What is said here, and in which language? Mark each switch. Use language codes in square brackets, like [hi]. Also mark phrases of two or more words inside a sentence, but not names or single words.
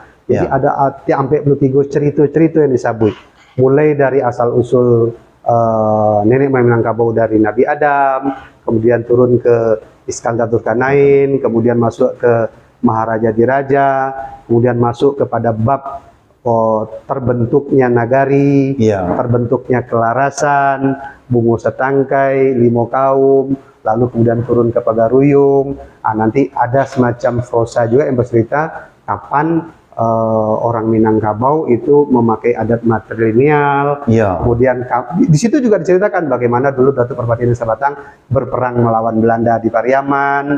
[id] Jadi ada sampai 43 cerita-cerita yang disebut. Mulai dari asal usul nenek moyang Minangkabau dari Nabi Adam, kemudian turun ke Iskandar Zulkarnain, kemudian masuk ke Maharaja Diraja, kemudian masuk kepada bab terbentuknya nagari, terbentuknya kelarasan, [min] bungo setangkai, limo kaum, [id] lalu kemudian turun ke Pagaruyung. Nanti ada semacam prosa juga yang bercerita kapan orang Minangkabau itu memakai adat matrilineal. Kemudian di situ juga diceritakan bagaimana dulu Datuk Parpati Desa Batang berperang melawan Belanda di Pariaman.